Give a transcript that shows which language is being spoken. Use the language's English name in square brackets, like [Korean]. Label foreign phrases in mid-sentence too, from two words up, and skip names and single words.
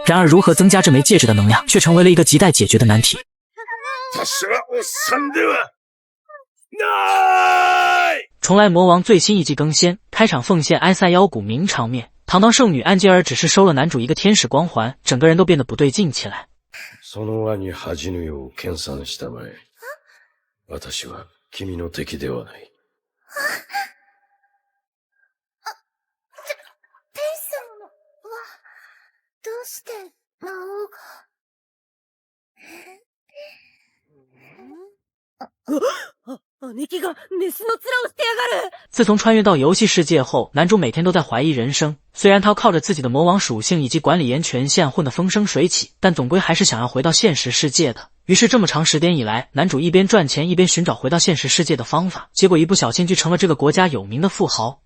[Chinese] 然而如何增加这枚戒指的能量，却成为了一个亟待解决的难题。重来魔王最新一季更新，开场奉献埃塞妖谷名场面，堂堂圣女安吉尔只是收了男主一个天使光环，整个人都变得不对劲起来。 [Japanese] その輪に恥ぬよう研鑽したまえ。私は君の敵ではない。天様はどうして魔王が姉貴がメスの面をしてやがる。 [Chinese] 自从穿越到游戏世界后，男主每天都在怀疑人生。虽然他靠着自己的魔王属性以及管理员权限混得风生水起，但总归还是想要回到现实世界的。于是这么长时间以来，男主一边赚钱一边寻找回到现实世界的方法，结果一不小心就成了这个国家有名的富豪。